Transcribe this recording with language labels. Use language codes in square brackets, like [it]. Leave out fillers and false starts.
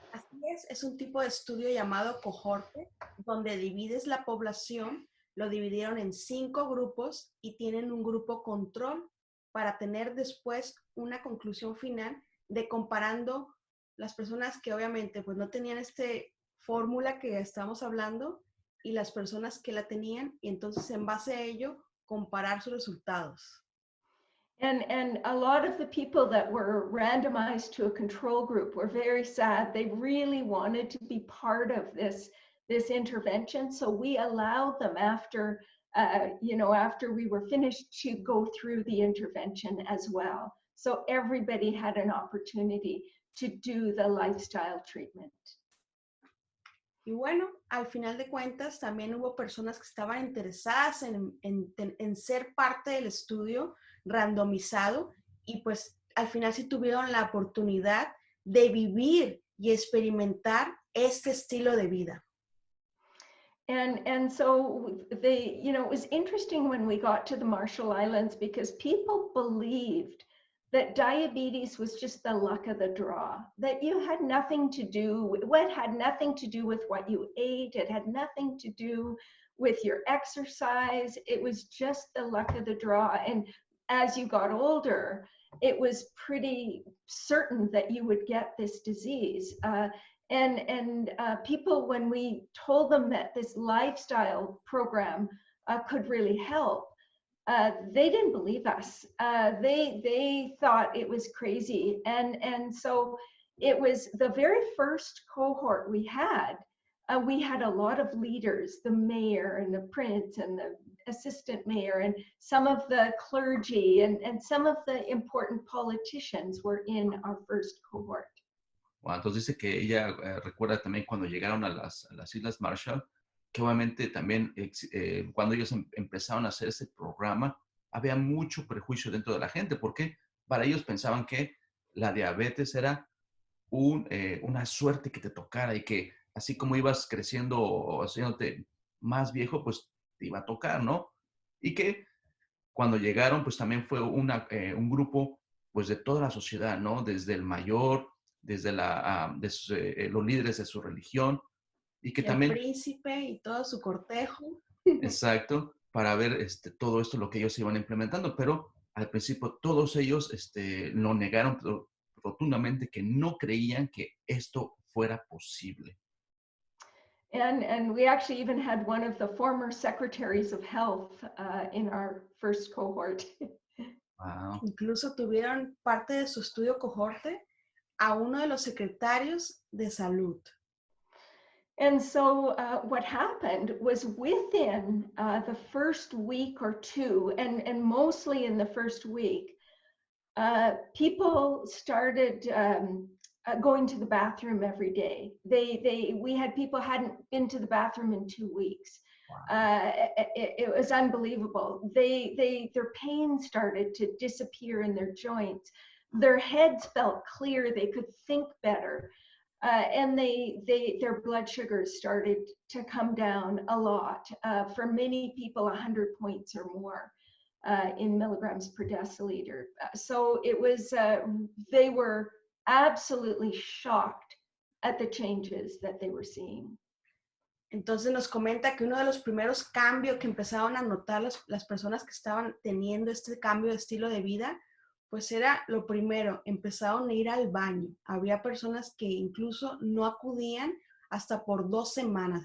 [es] Así es un tipo de estudio llamado cohorte, donde divides la población, lo dividieron en 5 grupos y tienen un grupo control para tener después una conclusión final de comparando las personas que obviamente pues no tenían fórmula que estamos hablando y las personas que la tenían, y entonces en base a ello comparar sus resultados. [en] And a lot of the people that were randomized to a control group were very sad. They really wanted to be part of this intervention. So we allowed them after, after we were finished, to go through the intervention as well. So everybody had an opportunity to do the lifestyle treatment. [es] Y bueno, al final de cuentas, también hubo personas que estaban interesadas en ser parte del estudio randomizado y pues al final sí tuvieron la oportunidad de vivir y experimentar este estilo de vida. [en] And so it was interesting when we got to the Marshall Islands, because people believed that diabetes was just the luck of the draw, that you had nothing to do, what had nothing to do with what you ate, it had nothing to do with your exercise, it was just the luck of the draw. And as you got older, it was pretty certain that you would get this disease. And people, when we told them that this lifestyle program could really help, they didn't believe us. They thought it was crazy. And so it was the very first cohort we had a lot of leaders, the mayor and the prince and the assistant mayor and some of the clergy and some of the important politicians were in our first cohort. [es] Bueno, entonces dice que ella recuerda también cuando llegaron a las Islas Marshall, que obviamente también cuando ellos empezaron a hacer ese programa, había mucho prejuicio dentro de la gente, porque para ellos pensaban que la diabetes era una suerte que te tocara y que así como ibas creciendo o haciéndote más viejo, pues te iba a tocar, ¿no? Y que cuando llegaron, pues también fue un grupo pues de toda la sociedad, ¿no? Desde el mayor, desde los líderes de su religión, y que El también, príncipe y todo su cortejo. exacto, para ver todo esto, lo que ellos iban implementando, pero al principio todos ellos lo negaron rotundamente, que no creían que esto fuera posible. [en] And we actually even had one of the former secretaries of health in our first cohort. Wow. [es] Incluso tuvieron parte de su estudio cohorte a uno de los secretarios de salud. [en] And so what happened was within the first week or two, and mostly in the first week, people started going to the bathroom every day. We had people hadn't been to the bathroom in 2 weeks. Wow. It was unbelievable. Their pain started to disappear in their joints. Their heads felt clear. They could think better. And their blood sugars started to come down a lot. For many people, 100 points or more in milligrams per deciliter. So it was, they were absolutely shocked at the changes that they were seeing. [es] Entonces nos comenta que uno de los primeros cambios que empezaron a notar las personas que estaban teniendo este cambio de estilo de vida, pues era lo primero, empezaron a ir al baño. Había personas que incluso no acudían hasta por 2 semanas.